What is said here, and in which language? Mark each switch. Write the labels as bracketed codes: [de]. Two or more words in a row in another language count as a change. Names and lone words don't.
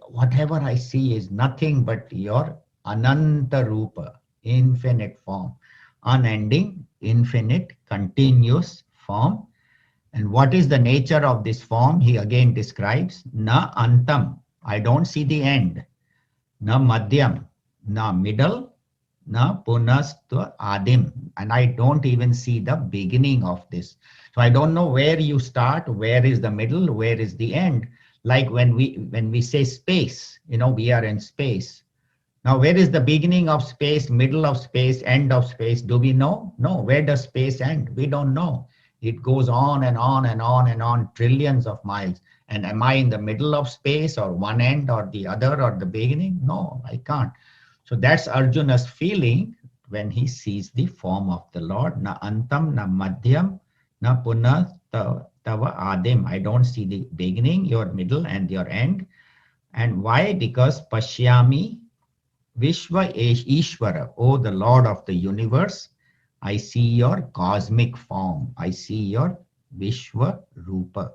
[en] Whatever I see is nothing but your [sa] Ananta Rupa, [en] infinite form, unending, infinite, continuous form. And what is the nature of this form? He again describes, [sa] na antam, [en] I don't see the end, [sa] na madhyam, [en] na middle, [sa] na punastva adim, [en] and I don't even see the beginning of this. So I don't know where you start, where is the middle, where is the end. Like when we say space, we are in space. Now, where is the beginning of space, middle of space, end of space? Do we know? No. Where does space end? We don't know. It goes on and on and on and on, trillions of miles. And am I in the middle of space or one end or the other or the beginning? No, I can't. So that's Arjuna's feeling when he sees the form of the Lord. [sa] Na antam, na madhyam, na punah tava adim. [en] I don't see the beginning, your middle, and your end. And why? [sa] Because Pashyami Vishwa Ishvara, [en] oh the Lord of the universe, I see your cosmic form. I see your [sa] Vishwa Rupa.